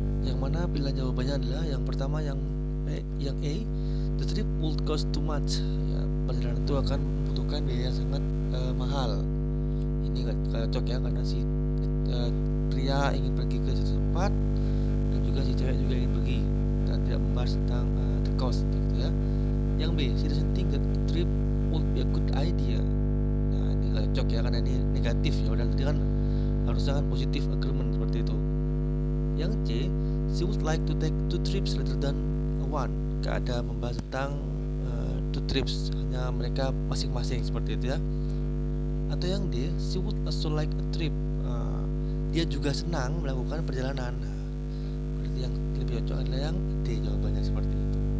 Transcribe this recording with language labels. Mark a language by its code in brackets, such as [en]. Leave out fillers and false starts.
[id] Yang mana pilihan jawabannya adalah yang pertama, yang A, [en] the trip would cost too much. [id] Ya, perjalanan itu akan membutuhkan biaya sangat mahal. Ini nggak cocok ya, karena si pria ingin pergi ke suatu tempat dan juga si cewek juga ingin pergi, dan tidak membahas tentang the cost gitu ya. Yang B, [en] she doesn't think that the trip would be a good idea. [id] Nah, ini nggak cocok ya, karena ini negatif ya. Padahal tadi kan harusnya kan positif agreement seperti itu. Yang C, [en] she would like to take 2 trips rather than one. [id] Gak ada membahas tentang 2 trips, hanya mereka masing-masing seperti itu ya. Atau yang D, [en] she would also like a trip, [id] dia juga senang melakukan perjalanan. Berarti yang lebih cocok adalah yang D, jawabannya seperti itu.